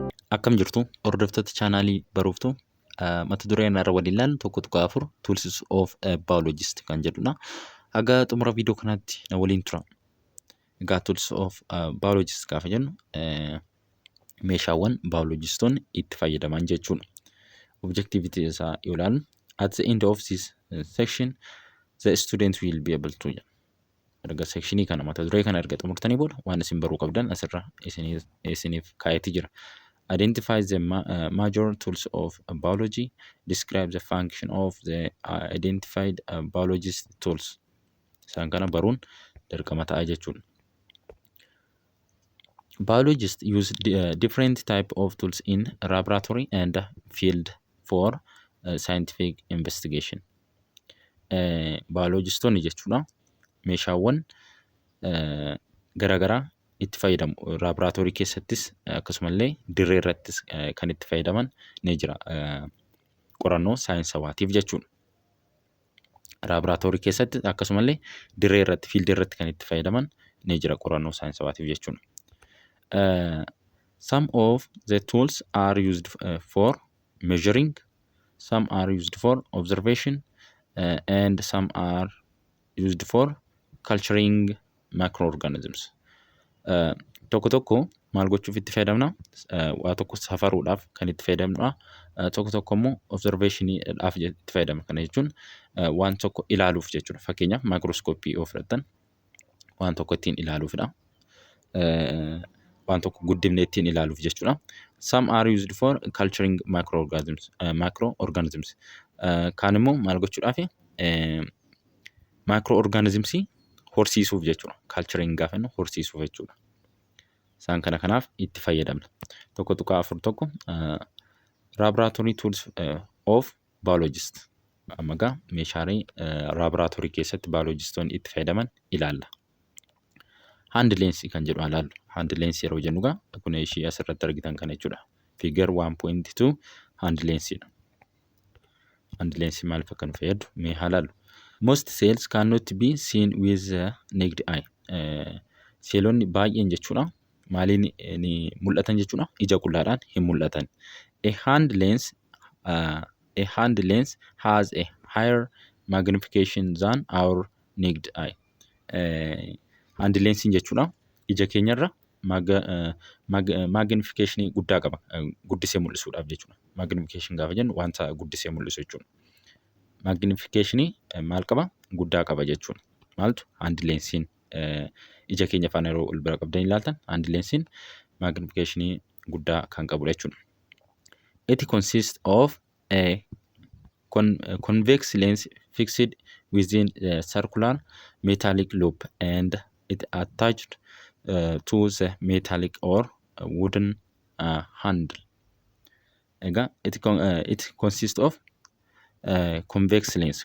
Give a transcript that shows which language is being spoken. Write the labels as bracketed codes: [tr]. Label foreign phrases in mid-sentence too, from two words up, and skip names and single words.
[om] Akkam jirtu hordoftoota chaanaalii baruuftu mata dureen irra waliin ilaallu tokko tuqaa afur [en] tools of biologist [om] kan jedhudha. Haga xumura viidiyoo kanaatti na waliin tura. Egaa [en] tools of biologist [om] gaafa jennu meeshaawwan biologistoonni itti fayyadaman jechuudha. Objectivity isaa yoo ilaallu [en] at the end of this section the student will be able to [om] erga sectionii kana mata duree kana erga xumurtanii booda waan isin baruu qabdan asirra isiniif kaa'eeti jira. [en] Identify the major tools of biology. Describe the function of the identified biologist tools. [om] Isaan kana baruun dirqama ta'a jechuudha. [en] Biologists use different type of tools in laboratory and field for scientific investigation. [om] Biologistoonni jechuudha meeshaawwan garaagaraa itti fayyadamu. Laboratory keessattis akkasumallee dirree irrattis kan itti fayyadaman ni jira. Qorannoo saayinsawaatiif jechuudha. Laboratory keessatti akkasumallee dirree irratti fiildii irratti kan itti fayyadaman ni jira qorannoo saayinsawaatiif jechuudha. [en] Some of the tools are used for measuring, some are used for observation, and some are used for culturing microorganisms. [om] Tokko tokko maal gochuuf itti fayyadamna? Waa tokko safaruudhaaf kan itti fayyadamnudha. Tokko tokko immoo observationiidhaaf itti fayyadamna. Kana jechuun waan tokko ilaaluuf jechuudha. Fakkeenyaaf microscopy yoo fudhattan waan tokko ittiin ilaaluufidha. Waan tokko guddifnee ittiin ilaaluuf jechuudha. [en] Some are used for culturing microorganisms. [om] Kaan immoo maal gochuudhaafi? Microorganisms horsiisuuf jechuudha. Culturing gaafa jennu horsiisuuf jechuudha. Isaan kana kanaaf itti fayyadamna. Tokko tuqaa afur tokko [en] laboratory tools of biologist. [om] Amma egaa meeshaalee laboratory keessatti biologistoonni itti fayyadaman ilaalla. [en] Hand lens [om] kan jedhu ilaallu. [en] Hand lens [om] yeroo jennu egaa kun ishee asirratti argitan kana jechuudha. Figure 1.2 [en] hand lensidha. Hand lens [om] maaliif akka nu fayyadu mee haa ilaallu. [en] Most cells cannot be seen with the naked eye. [om] Seelonni baay'een jechuudha maaliin ni mul'atan jechuudha ija qullaadhaan hin mul'atan. [en] A hand lens has a higher magnification than our naked eye. Hand lensiin [om] jechuudha ija keenyarra magnification guddaa qaba. Guddisee mul'isuudhaaf jechuudha. Magnification gaafa jennu wanta guddisee mul'isu jechuudha. Magnification maal qaba? Guddaa qaba jechuudha. Maaltu? [en] Hand lensiin [om] ija keenya faana yeroo ol bira qabdanii ilaaltan [en] hand lensiin [om] magnification guddaa kan qabudha jechuudha. [en] It consists of a convex lens fixed within the circular metallic loop and it attached to the metallic or wooden handle. Egaa it consists of convex lens.